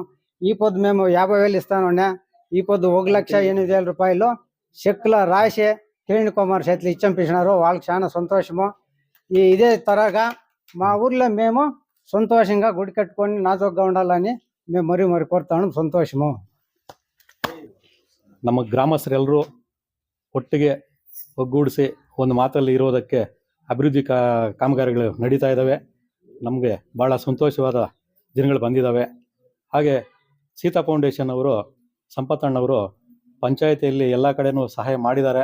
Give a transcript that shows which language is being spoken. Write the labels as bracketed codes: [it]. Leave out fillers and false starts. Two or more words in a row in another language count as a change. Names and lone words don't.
[te] ఈ పొద్దు మేము 50,000 ఇస్తానున్నా, ఈ పొద్దు 1,08,000 రూపాయలు చెక్కులో రాసి కిరణ్ కుమార్ చేతులు ఇచ్చంపించినారు. వాళ్ళకి చాలా సంతోషము. ఇదే తరగా మా ఊర్లో మేము సంతోషంగా గుడి కట్టుకొని నాజోగ్గా ఉండాలని మేము మరి కోరుతాను. సంతోషము. [kn] ನಮ್ಮ ಗ್ರಾಮಸ್ಥರೆಲ್ಲರೂ ಒಟ್ಟಿಗೆ ಒಗ್ಗೂಡಿಸಿ ಒಂದು ಮಾತಲ್ಲಿ ಇರೋದಕ್ಕೆ ಅಭಿವೃದ್ಧಿ ಕಾಮಗಾರಿಗಳು ನಡೀತಾ ಇದ್ದಾವೆ. ನಮಗೆ ಭಾಳ ಸಂತೋಷವಾದ ದಿನಗಳು ಬಂದಿದ್ದಾವೆ. ಹಾಗೆ ಸೀತಾ ಫೌಂಡೇಶನ್ ಅವರು, ಸಂಪತ್ತಣ್ಣವರು ಪಂಚಾಯಿತಿಯಲ್ಲಿ ಎಲ್ಲ ಕಡೆನೂ ಸಹಾಯ ಮಾಡಿದ್ದಾರೆ.